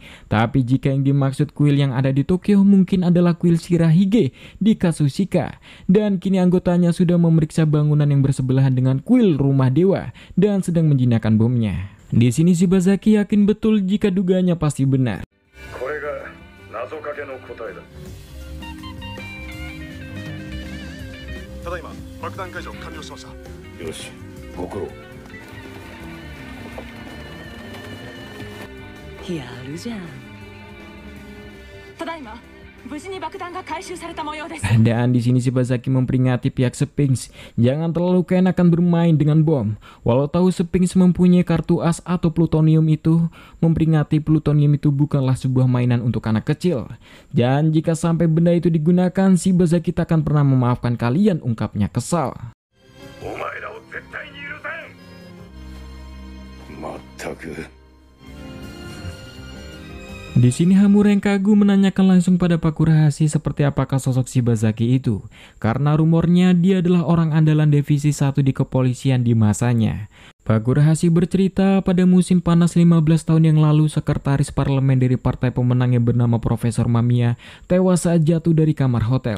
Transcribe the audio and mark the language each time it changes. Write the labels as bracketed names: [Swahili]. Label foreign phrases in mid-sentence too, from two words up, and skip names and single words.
[Indonesian] Tapi jika yang dimaksud kuil yang ada di Tokyo mungkin adalah kuil Shirahige di Katsushika. Dan kini anggotanya sudah memeriksa bangunan yang bersebelahan dengan kuil rumah dewa dan sedang menjinakkan bomnya. Di sini Shibazaki yakin betul jika dugaannya pasti benar. [Japanese] これが謎かけの答えだ。ただいま爆弾解除完了しました。よし、ご苦労。やるじゃん。ただいま無事に爆弾が回収された模様です。 [Indonesian] Dan di sini Shibazaki memperingati pihak Sphinx, jangan terlalu keenakan bermain dengan bom. Walau tahu Sphinx mempunyai kartu as atau plutonium itu, memperingati plutonium itu bukanlah sebuah mainan untuk anak kecil. Dan jika sampai benda itu digunakan, Shibazaki tak akan pernah memaafkan kalian, ungkapnya kesal. [Japanese] お前らを絶対に許せん。まったく。 [Indonesian] Di sini Hamura yang kagum menanyakan langsung pada Pak Kurahashi seperti apakah sosok Shibazaki itu, karena rumornya dia adalah orang andalan divisi 1 di kepolisian di masanya. Pak Kurahashi bercerita pada musim panas 15 tahun yang lalu sekretaris parlemen dari partai pemenang yang bernama Profesor Mamiya tewas saat jatuh dari kamar hotel.